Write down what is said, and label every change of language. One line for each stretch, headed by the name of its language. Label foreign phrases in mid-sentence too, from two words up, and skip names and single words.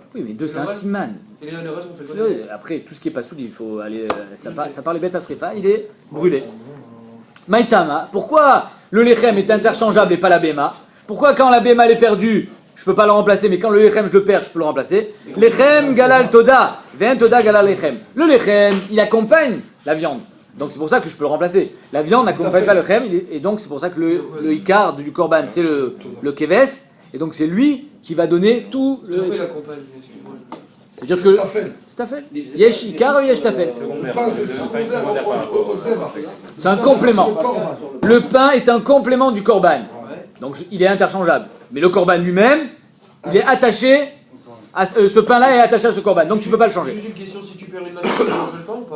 French: oui, mais deux c'est un siman. Et les restes, on fait quoi? Ouais, après, tout ce qui est pas soul, il faut aller. Ça part les bêtes à Srifa, il est brûlé. Maïtama, pourquoi le lechem est interchangeable et pas la béma? Pourquoi quand la béma elle est perdue, je peux pas la remplacer, mais quand le lechem je le perds, je peux le remplacer?
Hebrew: לחם גלל תודה, ואין תודה גלל לחם.
French: Le lechem, il accompagne la viande. Donc c'est pour ça que je peux le remplacer. La viande n'accompagne pas le lechem, et donc c'est pour ça que le ikar du korban, c'est le keves, et donc c'est lui qui va donner tout le. Pourquoi il accompagne? Excuse-moi. C'est-à-dire que. Tafel. C'est tafel.
Hebrew: יש עיקר ou יש טפל.
French: Le pain, c'est secondaire au Zévar. C'est un complément. Le korban. Le pain est un complément du korban. Donc il est interchangeable. Mais le korban lui-même, il est attaché à ce pain-là est attaché à ce korban. Donc tu peux pas le changer. Juste une question, si tu perds une matzah, tu peux manger le pain ou pas?